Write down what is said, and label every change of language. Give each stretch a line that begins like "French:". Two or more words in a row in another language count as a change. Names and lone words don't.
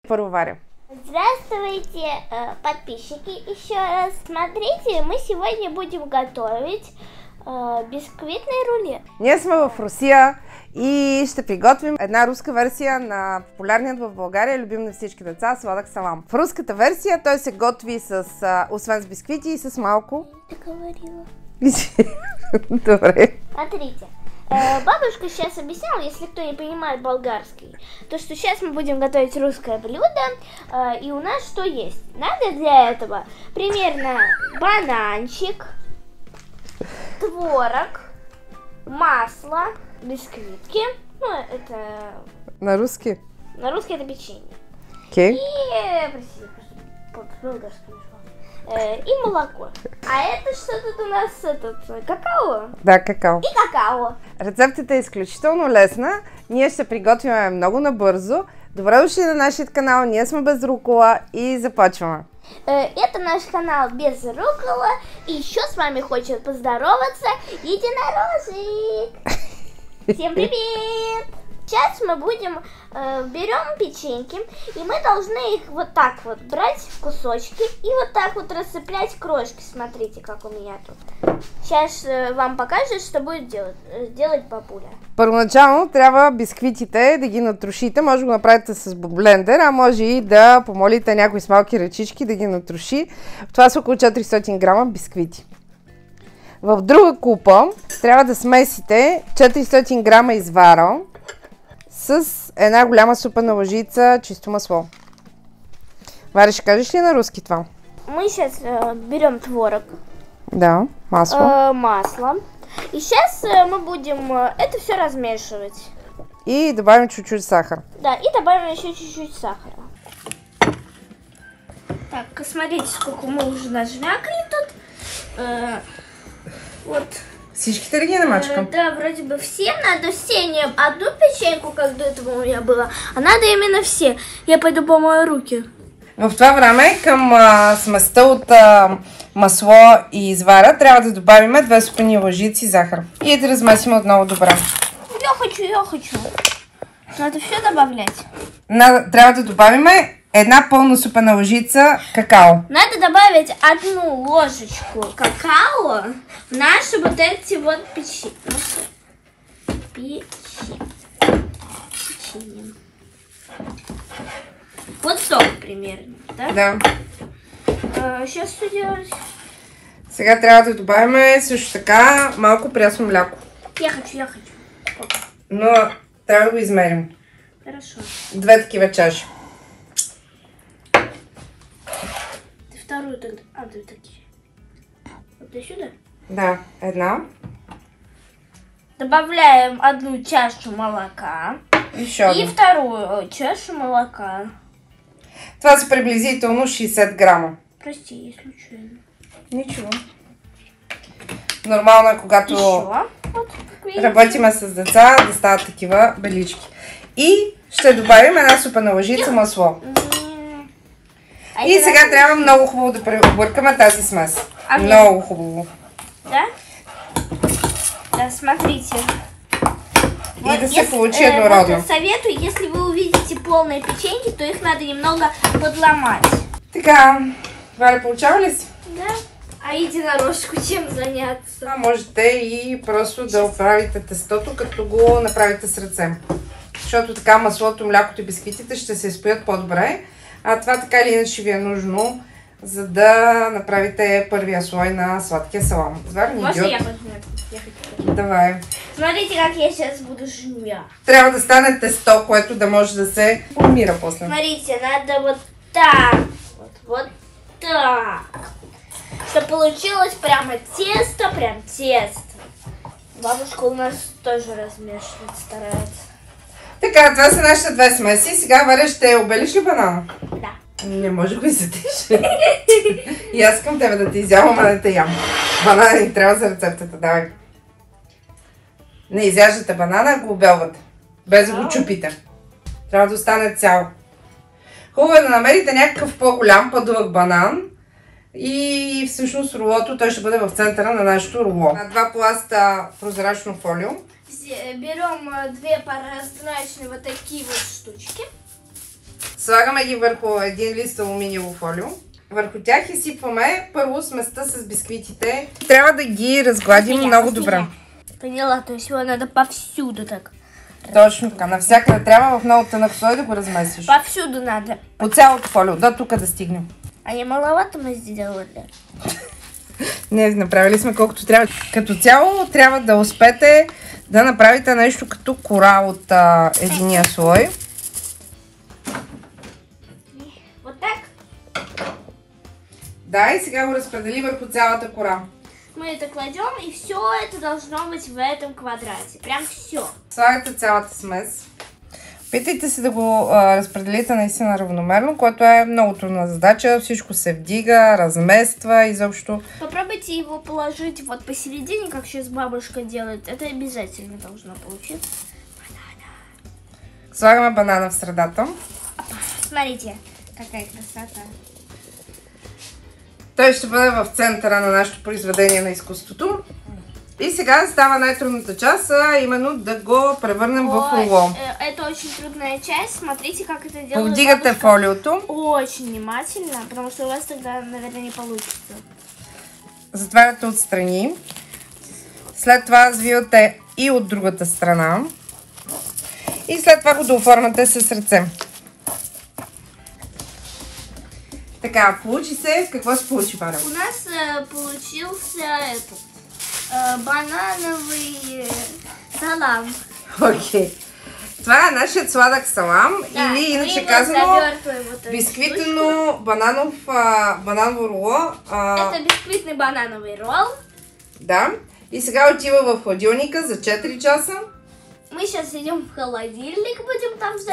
Bulgarian: Първо варя.
Russian: Здравствуйте, подписчики, еще раз. Смотрите, мы сегодня будем готовить бисквитный рулет.
Bulgarian: Ние сме в Русия и ще приготвим една руска версия на популярният в България, любим на всички деца, сладък салам. В руската версия той се готви освен с бисквити и с малко... Добре.
Russian: Смотрите. Бабушка сейчас объясняла, если кто не понимает болгарский, то что сейчас мы будем готовить русское блюдо, и у нас что есть? Надо для этого примерно бананчик, творог, масло, бисквитки, ну это... На русский? На русский это печенье. Окей. И, простите, по-болгарски и молоко. А это что тут у нас? Какао? Да, какао. И какао.
Bulgarian: Рецептата е изключително лесна. Ние ще приготвяме много набързо. Добре дошли на нашия канал. Ние сме без рукола и започваме.
Russian: Это наш канал без рукола. И еще с вами хочет поздороваться единорожик. Всем привет! Сейчас мы берем печеньки, и мы должны их вот так вот брать в кусочки и вот так вот рассыплять крошки. Смотрите, как у меня тут. Сейчас вам покажет, что будет делать бабуля.
Bulgarian: Първоначално трябва бисквитите да ги натрушите. Може да го направите с блендер, а може и да помолите някои с малки ръчички да ги натруши. Това са около 400 грама бисквити. В друга купа трябва да смесите 400 грама извара с една голяма супена лъжица чисто масло. Варя, ще кажеш ли на руски това?
Russian: Мы сейчас берем творог. Да, масло. Масло. И сейчас мы будем это все размешивать. И добавим чуть-чуть сахар. Да, и добавим еще чуть-чуть сахара. Так, смотрите, сколько мы уже нажмякали тут. Вот.
Bulgarian: Всичките ли ги намачкам?
Russian: Да, вроде бы все. Надо все, не одну печеньку, как до этого у меня было, а надо именно все. Я пойду помою руки.
Bulgarian: В това време към сместа от масло и извара трябва да добавим 2 супени лъжици захар. И да размесим отново добре.
Russian: Я хочу. Надо все добавлять.
Bulgarian: Трябва да добавим една пълна супена лъжица какао.
Russian: Надо добавить 1 ложечку какао в наши вот эти вот печенье. Вот столько примерно, да? Да. Сейчас что делать?
Bulgarian: Сега трябва да добавим също така малко прясно мляко.
Russian: Я хочу.
Bulgarian: Но трябва да го измерим.
Russian: Хорошо.
Bulgarian: 2 такива чаши.
Russian: Ты вторую тогда. 2 такие. Вот и сюда?
Bulgarian: Да, една.
Russian: Добавляем 1 чашу молока. Еще И одна. вторую чашу молока.
Bulgarian: Това са приблизително 60 грама.
Russian: Прости, если случайно. Ничего.
Bulgarian: Нормално е, когато
Russian: Вот,
Bulgarian: работиме с деца, да стават такива белички. И ще добавим една супена лъжица масло. И сега трябва много хубаво да преобъркаме тази смес. Много хубаво.
Russian: Да? Да, смотрите.
Bulgarian: И да се получи еднородно.
Russian: Советую, если вы увидите полные печеньки, то их надо немного подломать.
Bulgarian: Така, Валя, получава ли си?
Russian: Да. А единорожку чем заняться?
Bulgarian: Можете и просто да оправите тестото, като го направите с ръце. Защото така маслото, млякото и бисквитите ще се изпоят по-добре. А това така или иначе ви е нужно, за да направите първия слой на сладкия салам.
Russian: Може я хочу? Давай. Смотрите, как я сейчас буду жмя.
Bulgarian: Трябва да стане тесто, което да може да се формира после.
Russian: Смотрите, надо вот так. Вот так. Чтобы получилось прямо тесто. Бабушка у нас тоже размешивать старается.
Bulgarian: Така, това са нашите 2 смеси. Сега, Валя, ще обелиш ли банана? Да. Не може да го изядеш. И аз искам тебе да те изявам, а да те ям. Банана ни трябва за рецептата, давай. Не изяждате банана, го обелвате. Без да го чупите. Трябва да остане цял. Хубаво е да намерите някакъв по-голям, по-дълъг банан. И всъщност рулото, той ще бъде в центъра на нашето руло. На 2 пласта прозрачно фолио.
Russian: Берем 2 прозрачные вот такие вот штучки.
Bulgarian: Слагаме ги върху един лист алуминиево фолио. Върху тях изсипваме първо сместа с бисквитите. Трябва да ги разгладим много добре.
Russian: Поняла, то есть его надо повсюду так.
Bulgarian: Точно така. Навсякъде трябва в много тънък слой да го размесиш.
Russian: Повсюду надо.
Bulgarian: По цялото фолио, до тук да стигнем.
Russian: А не маловато мы сделали?
Bulgarian: Не, направили сме колкото трябва. Като цяло трябва да успете да направите нещо като кора от единия слой.
Russian: Вот так?
Bulgarian: Да, и сега го разпредели върху цялата кора.
Russian: Мы это кладем, и все это должно быть в этом квадрате. Прям все.
Bulgarian: Слагате цялата смес. Питайте се да го разпределите наистина равномерно, което е много трудна задача. Всичко се вдига, размества изобщо.
Russian: Попробуйте его положить вот посередине, как сейчас бабушка делает. Это обязательно должно получиться.
Bulgarian: Банана. Слагаме банана в средата.
Russian: Смотрите, какая красота.
Bulgarian: Той ще бъде в центъра на нашето произведение на изкуството. И сега става най-трудната част, а именно да го превърнем в руло.
Russian: Это очень трудная часть. Смотрите, как это делает.
Bulgarian: Повдигате фолиото. Очень внимательно, потому что у вас тогда, наверное, не получится. Затваряте отстрани. След това развивате и от другата страна. И след това го дооформяте с ръце. Така, получи се. Какво се получи, Валя?
Russian: У нас получился этот банановый салам. Окей.
Bulgarian: Това е нашият сладък салам, Да, или иначе казано бананово руло.
Russian: Это бисквитный банановый ролл. Да.
Bulgarian: И сега отива в хладилника за 4 часа.
Russian: Мы сейчас идем в холодильник, будем там ждать.